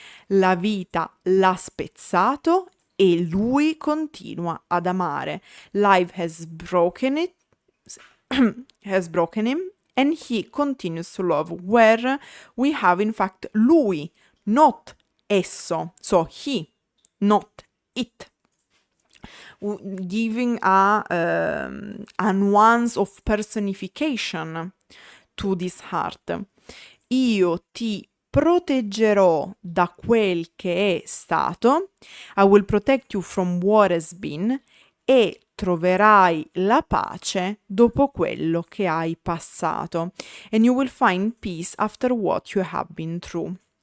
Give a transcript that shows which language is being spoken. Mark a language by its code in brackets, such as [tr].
[it] La vita l'ha spezzato e lui continua ad amare. [en] Life has broken him, and he continues to love, where we have in fact lui, not esso, so he, not it, giving a nuance of personification to this heart. [it] Io ti proteggerò da quel che è stato, [en] I will protect you from what has been, [it] e troverai la pace dopo quello che hai passato, [en] and you will find peace after what you have been through.